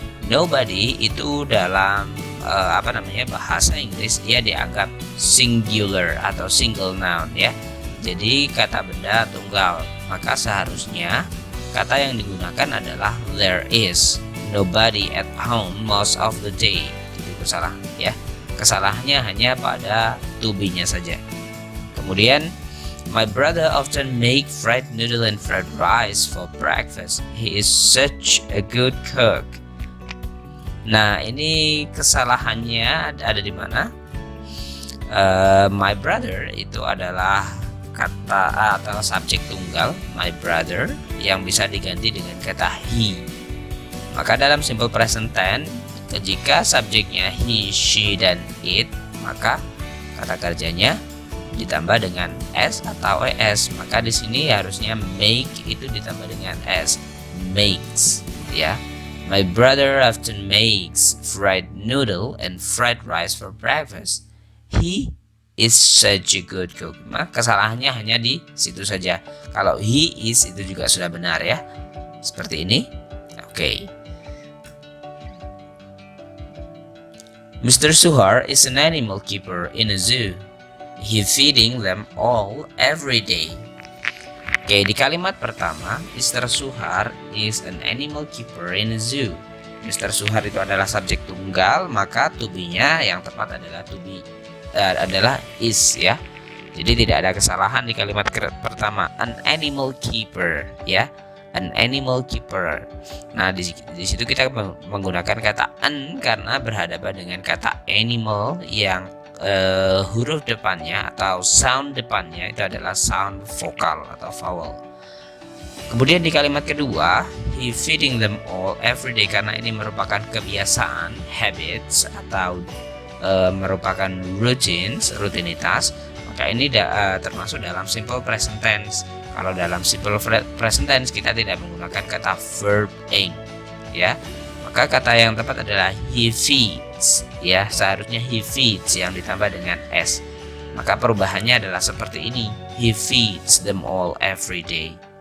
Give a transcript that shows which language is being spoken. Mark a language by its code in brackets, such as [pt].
[id] Nobody itu dalam bahasa Inggris dia dianggap singular atau single noun ya. Jadi kata benda tunggal, maka seharusnya kata yang digunakan adalah [en] there is nobody at home most of the day. [id] Itu kesalahan ya. Kesalahannya hanya pada to be-nya saja. [en] Kemudian my brother often make fried noodle and fried rice for breakfast. He is such a good cook. [id] Nah, ini kesalahannya ada di mana? [en] My brother [id] itu adalah kata atau subjek tunggal my brother yang bisa diganti dengan kata he. Maka dalam simple present tense jika subjeknya he, she, dan it, maka kata kerjanya ditambah dengan s atau es. Maka di sini harusnya make itu ditambah dengan s, makes ya. [en] My brother often makes fried noodle and fried rice for breakfast. He is such a good cook. [id] Nah, kesalahannya hanya di situ saja. Kalau [en] he is [id] itu juga sudah benar ya. Seperti ini. Oke. [en] Mr. Suhar is an animal keeper in a zoo. He feeding them all every day. [id] Oke, di kalimat pertama, [en] Mr. Suhar is an animal keeper in a zoo. Mr. [id] Suhar itu adalah subjek tunggal, maka to be-nya yang tepat adalah adalah is ya. Jadi tidak ada kesalahan di kalimat pertama, [en] an animal keeper [id] ya, an animal keeper. Nah, di situ kita menggunakan kata an karena berhadapan dengan kata animal yang huruf depannya atau sound depannya itu adalah sound vokal atau vowel. Kemudian di kalimat kedua, [en] he feeding them all every day, [id] karena ini merupakan kebiasaan, habits atau merupakan rutinitas, maka ini termasuk dalam simple present tense. Kalau dalam simple present tense kita tidak menggunakan kata verb ing ya, maka kata yang tepat adalah [en] he feed [id] feeds ya, seharusnya [en] he feeds [id] yang ditambah dengan s. Maka perubahannya adalah seperti ini. [en] He feeds them all every day.